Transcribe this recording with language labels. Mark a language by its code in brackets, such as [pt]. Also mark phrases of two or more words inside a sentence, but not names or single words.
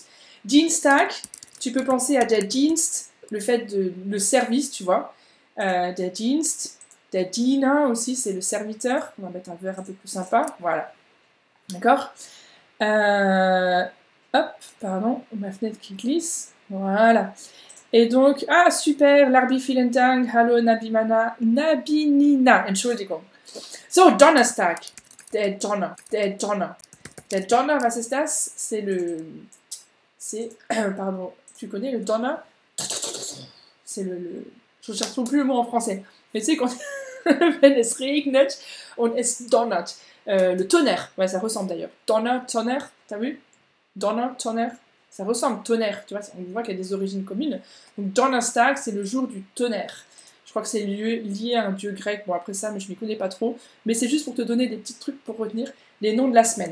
[fr] Dienstag, tu peux penser à [de] der Dienst, [fr] le fait de le service, tu vois. [de] Der Dienst. Der Diener [fr] aussi, c'est le serviteur. On va mettre un verre un peu plus sympa. Voilà. D'accord. Hop, pardon, ma fenêtre qui glisse. Voilà. Et donc, ah super, Larbi, [de] vielen Dank. Hallo, Nabinina. Entschuldigung. So, Donnerstag. Der Donner. Der Donner. Der Donner, was ist das? [fr] C'est pardon, tu connais le Donner? C'est je ne cherche plus le mot en français. Mais tu sais, quand [de] wenn es regnet und es donnert. [fr] Le tonnerre, ouais, ça ressemble d'ailleurs. Donner, tonnerre, t'as vu? Donner, tonnerre, ça ressemble, tonnerre, tu vois, on voit qu'il y a des origines communes. Donc Donnerstag, c'est le jour du tonnerre. Je crois que c'est lié à un dieu grec, bon après ça, mais je m'y connais pas trop. Mais c'est juste pour te donner des petits trucs pour retenir les noms de la semaine.